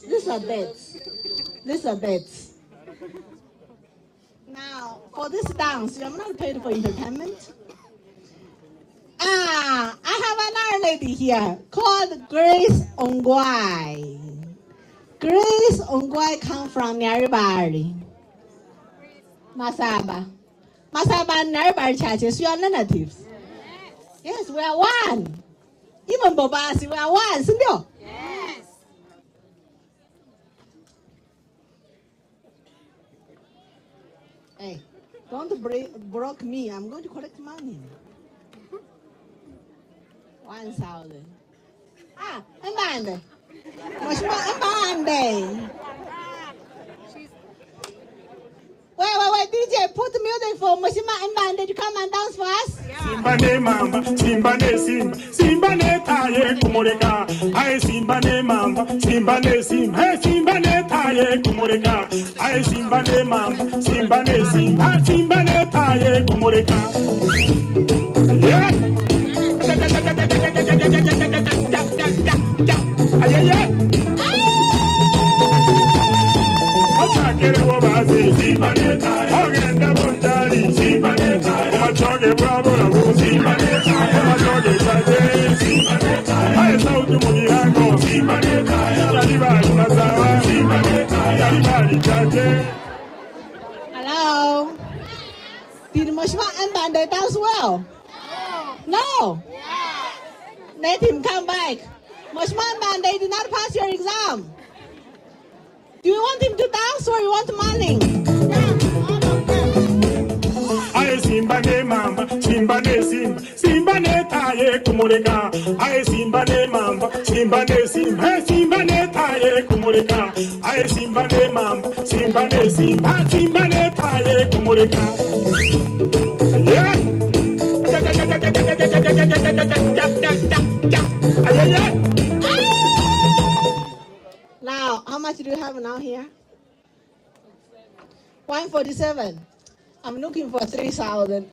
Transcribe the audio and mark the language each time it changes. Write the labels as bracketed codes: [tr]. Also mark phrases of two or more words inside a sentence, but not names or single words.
[en] These are debts. These are debts. Now, for this dance, you have not paid for entertainment. I have another lady here called Grace Ongwai. Grace Ongwai comes from Nyaribari. Masaba. Masaba and Nyaribari churches, you are relatives. Yes, we are one. Even Bobasi, we are one. Sindio? Yes. Hey, don't broke me. I'm going to collect money. 1,000. Mbande. Mheshimiwa Mbande. Wait, DJ, put music for Mheshimiwa Mbande to come and dance for us. [guz] Simba ne mamba, Simba ne Simba, Simba ne taye kumureka. Aye Simba ne mamba, Simba ne Simba, hey Simba ne taye kumureka. Aye Simba ne mamba, Simba ne Simba, Simba ne taye kumureka. [en] Yeah. [guz] Achakere wabazi, Simba ne taye. Ogenda bundali, Simba ne taye. Machoge bravo na Simba ne taye. Machoge chaje, Simba ne taye. Aye sauti mugirango, Simba ne taye. Yaribali mazawa, Simba ne taye. Yaribali chaje. [en] Hello? Did Mheshimiwa Mbande dance well? No. Let him come back. Mheshimiwa Mbande did not pass your exam. Do you want him to dance or you want money? [guz] Aye simba ne mamba, simba ne simba, simba ne taye kumureka. Aye simba ne mamba, simba ne simba, hey simba ne taye kumureka. Aye simba ne mamba, simba ne simba, simba ne taye kumureka. [en] Yeah. Now, how much do you have now here? 147. I'm looking for 3,000.